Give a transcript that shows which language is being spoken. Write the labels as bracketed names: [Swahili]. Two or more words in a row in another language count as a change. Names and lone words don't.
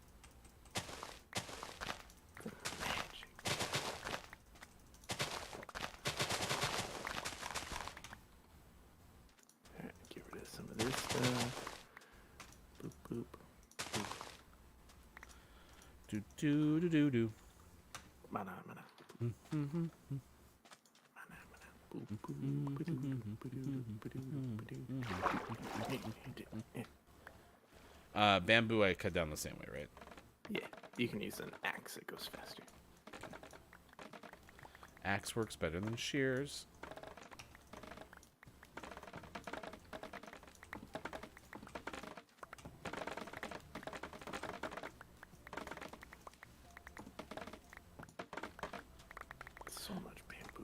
[English] Alright, get rid of some of this stuff. Boop, boop. Do. Mana, mana. Mana, mana. Boop, boop, ba-doo, ba-doo, ba-doo, ba-doo. Bamboo I cut down the same way, right? Yeah, you can use an axe. It goes faster. Axe works better than shears. So much bamboo.